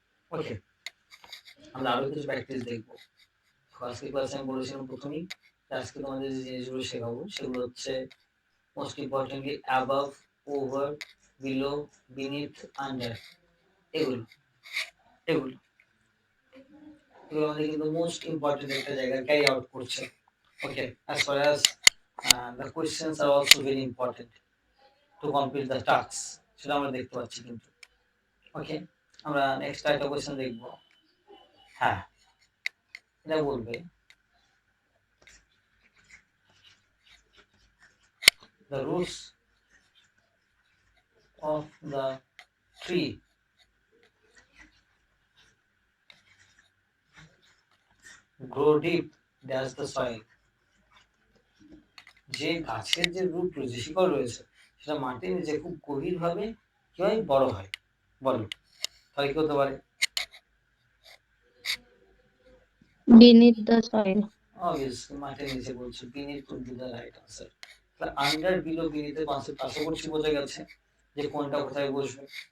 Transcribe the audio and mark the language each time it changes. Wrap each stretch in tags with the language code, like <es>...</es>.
<bn>ওকে, আমরা আরো কিছু প্র্যাকটিস দেখবো। আজকে ক্লাসে আমি বলেছিলাম প্রথমেই আজকে তোমাদের যে জিনিসগুলো শেখাবো সেগুলো হচ্ছে most importantly above, over, below, beneath, under. এগুলো এগুলো এগুলো আমাদের কিন্তু মোস্ট ইম্পর্টেন্ট একটা জায়গা ক্যারি আউট করছে। ওকে,</bn> <en>as far as the questions are also very important to complete the tasks,</en> <bn>সেটা আমরা দেখতে পাচ্ছি কিন্তু। ওকে, আমরা নেক্সট একটা কোয়েশ্চেন দেখবো। হ্যাঁ, এটা বলবে</bn> <en>the roots of the tree grow deep dash the soil।</en> <bn>যে গাছের যে রুট রয়েছে, শিকড় রয়েছে, সেটা মাটির নিচে খুব গভীর ভাবে কি হয়? বড় হয়। বলো, তাহলে কি হতে পারে?</bn> <en>Beneath the soil.</en> <bn>অবভিয়াসলি মাটির নিচে বলছে,</bn> <en>Beneath would be the right answer.</en> <bn>তাহলে আন্ডার, বিলো, বিনিথের কনসেপ্ট আশা করছি বোঝা গেছে যে কোনটা কোথায় বসবে।</bn>